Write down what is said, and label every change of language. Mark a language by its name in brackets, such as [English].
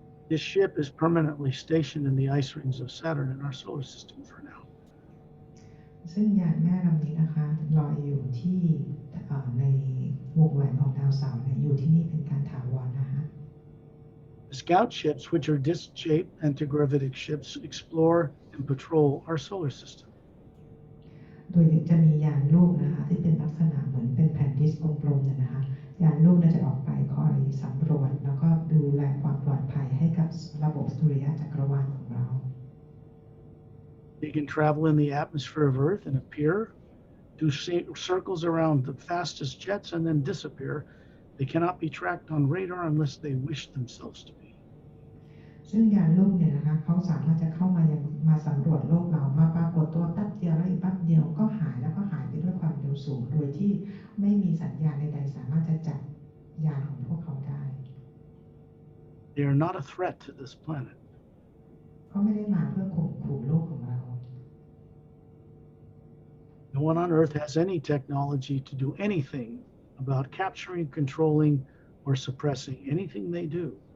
[English] This ship is permanently stationed in the ice rings of Saturn in our solar system for now. [Thai] ซึ่งยานแม่ลำนี้นะคะลอยอยู่ที่ในวงแหวนของดาวเสาร์อยู่ที่นี่เป็นการถาวรนะคะ [English] The scout ships, which are disc-shaped antigravitic ships, explore and patrol our solar system. [Thai] โดยจะมียานลูกนะคะที่เป็นลักษณะเหมือนเป็นแผ่นดิสกลมๆเนี่ยนะคะยานลูกจะออกไปคอยสำรวจแล้วก็ดูแลความปลอดภัยให้กับระบบสุริยะจักรวาลของเรา [English] They can travel in the atmosphere of Earth and appear, do circles around the fastest jets, and then disappear. They cannot be tracked on radar unless they wish themselves to be. [Thai] ซึ่งยานลูกเนี่ยนะคะเขาสามารถจะเข้ามาสำรวจโลกเรามาปรากฏตัวแป๊บเดียวแล้วอีกแป๊บเดียวก็หายแล้วก็หายไปด้วยความเร็วสูงโดยที่ไม่มีสัญญาณใดๆสามารถจะจับยานของพวกเขาได้ [English] They are not a threat to this planet. [Thai] เขาไม่ได้มาเพื่อข่มขู่โลกของเรา [English] No one on Earth has any technology to do anything about capturing, controlling, or suppressing anything they do.